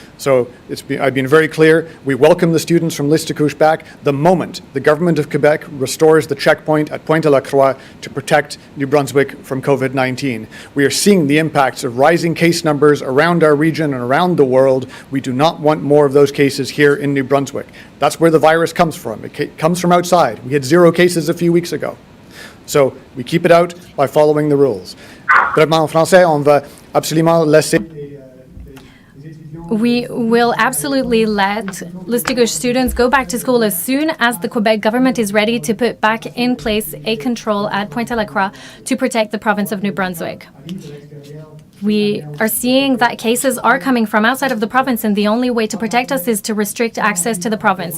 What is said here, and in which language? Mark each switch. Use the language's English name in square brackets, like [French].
[English] So I've been very clear. We welcome the students from Liste Gauche back the moment the government of Quebec restores the checkpoint at Pointe-à-la-Croix to protect New Brunswick from COVID-19. We are seeing the impacts of rising case numbers around our region and around the world. We do not want more of those cases here in New Brunswick. That's where the virus comes from. It comes from outside. We had 0 cases a few weeks ago. So we keep it out by following the rules. [French] Vraiment, en français, on va absolument laisser. [English] We will absolutely let Liste Gauche students go back to school as soon as the Quebec government is ready to put back in place a control at Pointe-à-la-Croix to protect the province of New Brunswick. We are seeing that cases are coming from outside of the province, and the only way to protect us is to restrict access to the province.